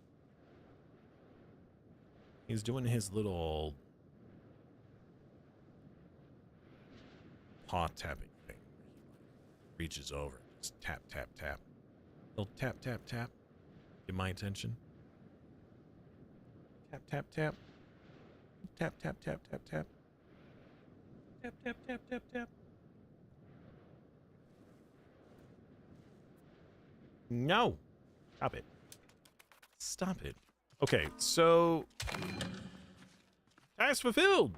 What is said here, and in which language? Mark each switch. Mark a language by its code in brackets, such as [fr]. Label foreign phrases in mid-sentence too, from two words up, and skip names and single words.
[en] He's doing his little paw tapping thing. He reaches over, just tap, tap, tap. Little tap, tap, tap. Get my attention. Tap, tap, tap. Tap, tap, tap, tap, tap. Tap, tap, tap, tap, tap. No. Stop it. Stop it. Okay, so task fulfilled.